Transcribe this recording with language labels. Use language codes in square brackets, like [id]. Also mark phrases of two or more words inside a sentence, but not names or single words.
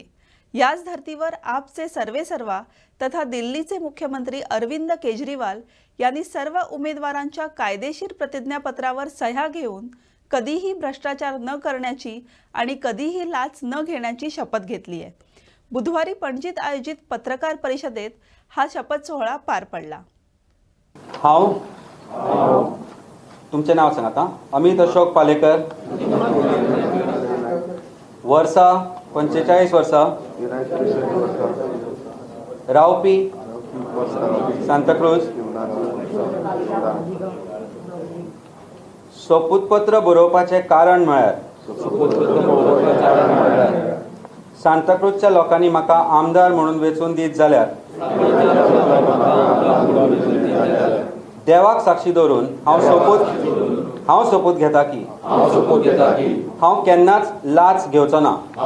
[mr] याच धर्तीवर आपचे सर्वेसर्वा तथा दिल्लीचे मुख्यमंत्री अरविंद केजरीवाल यांनी सर्व उमेदवारांच्या कायदेशीर प्रतिज्ञापत्रावर सह्या घेऊन कधीही भ्रष्टाचार न करण्याची आणि कधीही लाच न घेण्याची शपथ घेतली आहे। बुधवारी पणजीत आयोजित पत्रकार परिषदेत हा शपथ सोहळा पार पडला। तुमचे नाव सांगा। अमित अशोक पालेकर, [kok] वर्षा 45 वर्षा, रावपी सांताक्रूज, सोपुतपत्र बरोवपाचे कारण म्हळ्यार सांताक्रूजच्या लोकांनी म्हाका आमदार म्हणून वेचून दीत जाल्यार देवाक साक्षी दवरून हांव सोपूत घेता की हांव केन्नाच लाच घेवचो ना।